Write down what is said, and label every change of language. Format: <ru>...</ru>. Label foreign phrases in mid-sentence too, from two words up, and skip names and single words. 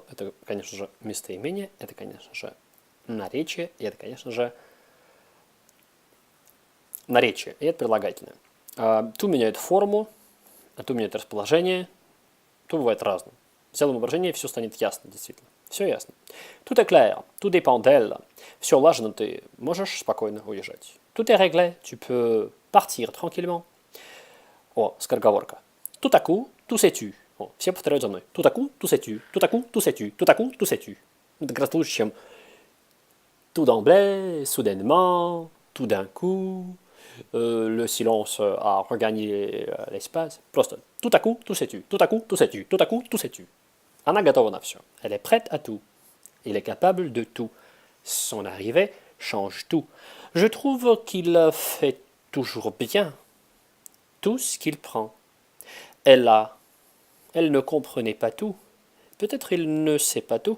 <ru>Это, конечно же, местоимение, это, конечно же, наречие, и это, конечно же, наречие, и это прилагательное. Ту меняет форму, ту меняет расположение, ту бывает разным. Сделаем выражение, и все станет ясно, действительно. Все ясно.</ru> <fr>Tout est clair, tout dépend d'elle.</fr> <ru>Все улажено, ты можешь спокойно уезжать.</ru> <fr>Tout est réglé, tu peux partir tranquillement.</fr> <ru>О, скороговорка.</ru> <fr>Tout à coup, tout sais-tu.</fr> <ru>О, все повторяют за мной.</ru> <fr>Tout à coup, tout sais-tu. Tout à coup, tout sais-tu. Tout à coup, tout sais-tu.</fr> <ru>Это гораздо лучше, чем</ru> <fr>tout d'emblée, soudainement, tout d'un coup, le silence a regagné l'espace. Просто tout à coup, tout sais-tu. Tout à coup, tout sais-tu. Tout à coup, tout sais-tu.</fr> <ru>Она готова на все.</ru> <fr>Elle est prête à tout. Il est capable de tout. Son arrivée change tout. Je trouve qu'il fait toujours bien tout ce qu'il prend. Elle ne comprenait pas tout. Peut-être il ne sait pas tout.</fr>